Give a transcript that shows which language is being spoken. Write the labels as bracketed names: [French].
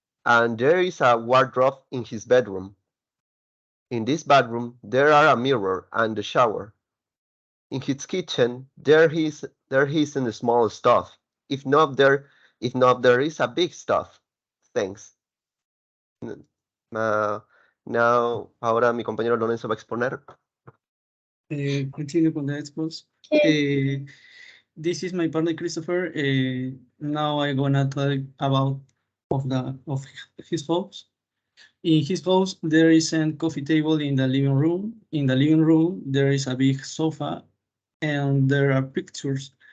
[English] And there is a wardrobe in his bedroom. In this bedroom, there are a mirror and a shower. In his kitchen, there isn't a small stove. If not, there is a big stove. Thanks. [Spanish] Now, ahora mi compañero Lorenzo va a exponer. [English] Continue con the expos. This is my partner Christopher. Now I'm gonna talk about of his house. In his house, there is a coffee table in the living room. In the living room, there is a big sofa, and there are pictures.